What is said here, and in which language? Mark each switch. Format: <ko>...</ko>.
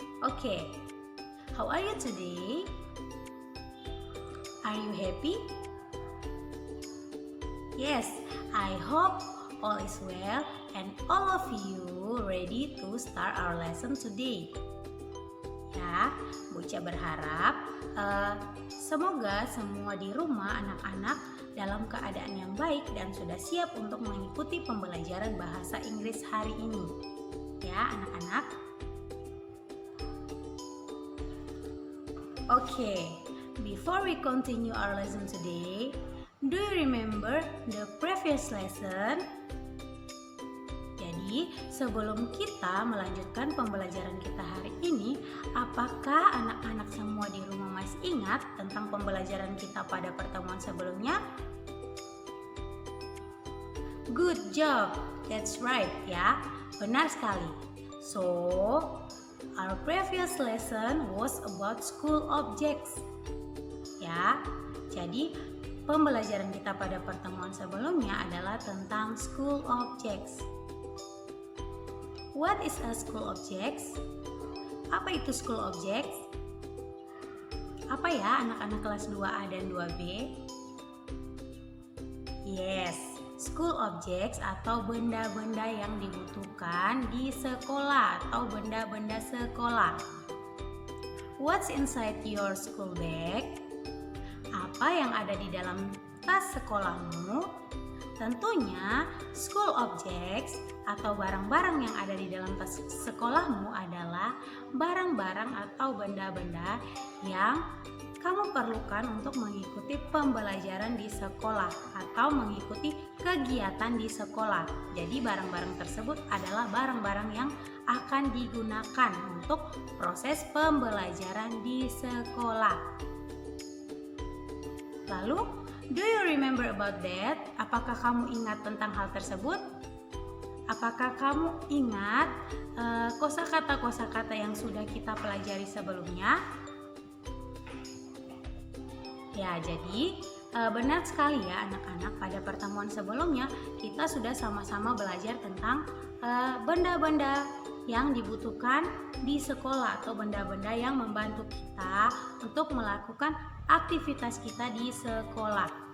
<en>Okay, how are you today? Are you happy? Yes, I hope all is well and all of you ready to start our lesson today.</en> <id>Ya, Bu Ica berharap semoga semua di rumah anak-anak dalam keadaan yang baik dan sudah siap untuk mengikuti pembelajaran bahasa Inggris hari ini. Ya, anak-anak.</id> <en>Okay, before we continue our lesson today, do you remember the previous lesson?</en> <id>Jadi, sebelum kita melanjutkan pembelajaran kita hari ini, apakah anak-anak semua di rumah masih ingat tentang pembelajaran kita pada pertemuan sebelumnya?</id> <en>Good job, that's right</en> <id>ya, benar sekali.</id> <en>So, our previous lesson was about school objects.</en> <id>Ya, jadi pembelajaran kita pada pertemuan sebelumnya adalah tentang school objects.</id> <en>What is a school objects?</en> <id>Apa itu school objects? Apa ya anak-anak kelas 2A dan 2B? Yes, school objects atau benda-benda yang dibutuhkan di sekolah atau benda-benda sekolah.</id> <en>What's inside your school bag?</en> <id>Apa yang ada di dalam tas sekolahmu? Tentunya school objects atau barang-barang yang ada di dalam tas sekolahmu adalah barang-barang atau benda-benda yang kamu perlukan untuk mengikuti pembelajaran di sekolah atau mengikuti kegiatan di sekolah. Jadi barang-barang tersebut adalah barang-barang yang akan digunakan untuk proses pembelajaran di sekolah.</id> <en>Lalu, do you remember about that?</en> <id>Apakah kamu ingat tentang hal tersebut? Apakah kamu ingat kosakata-kosakata yang sudah kita pelajari sebelumnya? Ya, jadi benar sekali ya anak-anak, pada pertemuan sebelumnya kita sudah sama-sama belajar tentang benda-benda yang dibutuhkan di sekolah atau benda-benda yang membantu kita untuk melakukan aktivitas kita di sekolah.</id>